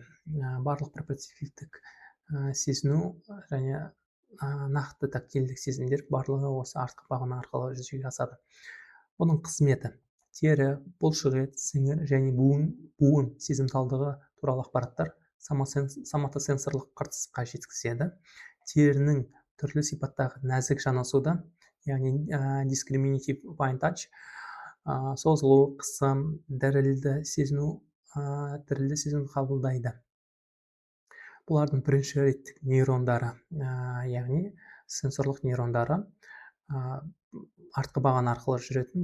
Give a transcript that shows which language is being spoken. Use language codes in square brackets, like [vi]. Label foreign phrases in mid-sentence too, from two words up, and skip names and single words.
[kk] Барлық проприоцептивтік сезіну және нақты тактильдік сезімдер барлығы осы артқы баған арқылы жүзеге асады. Бұның қызметі: тері, бұлшықет, сіңір және буын сезімталдығы туралы ақпараттар соматосенсорлық қыртысқа жеткізеді. Терінің түрлі сипаттағы нәзік жанасуды, яғни [en] discriminative fine touch, [kk] созылу, қысым, дірілді сезіну қабылдайды. Бұлардың бірінші реттік нейрондары, яғни сенсорлық нейрондары артқы баған арқылы жүретін.